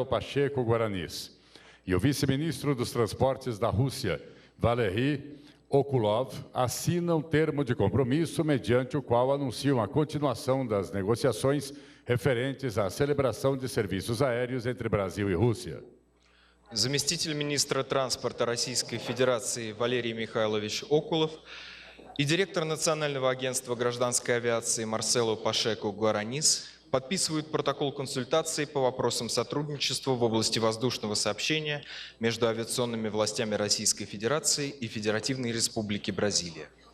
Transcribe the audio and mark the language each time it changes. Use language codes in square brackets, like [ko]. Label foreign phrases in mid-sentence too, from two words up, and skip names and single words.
[pt] Pacheco Guaranis, e o vice-ministro dos Transportes da Rússia, Valery Okulov, assinam termo de compromisso mediante o qual anunciam a continuação das negociações referentes à celebração de serviços aéreos entre Brasil e Rússia. [ru] Заместитель министра транспорта Российской Федерации Валерий Михайлович Окулов и директор Национального агентства гражданской авиации Марсело Пашеко Гуаранис подписывают протокол консультаций по вопросам сотрудничества в области воздушного сообщения между авиационными властями Российской Федерации и Федеративной Республики Бразилия.